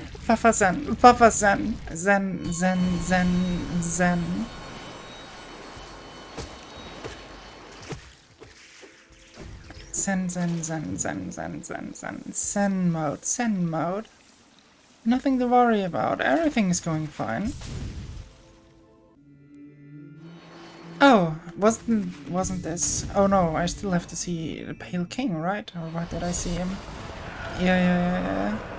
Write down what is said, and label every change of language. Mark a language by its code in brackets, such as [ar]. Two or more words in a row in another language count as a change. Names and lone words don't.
[en] Papa Zen. Papa Zen. Zen, Zen, Zen, Zen. Zen, Zen, Zen, Zen, Zen, Zen, Zen. Zen mode, Zen mode. Nothing to worry about. Everything is going fine. Oh, wasn't this? Oh no, I still have to see the Pale King, right? Or what did I see him? Yeah.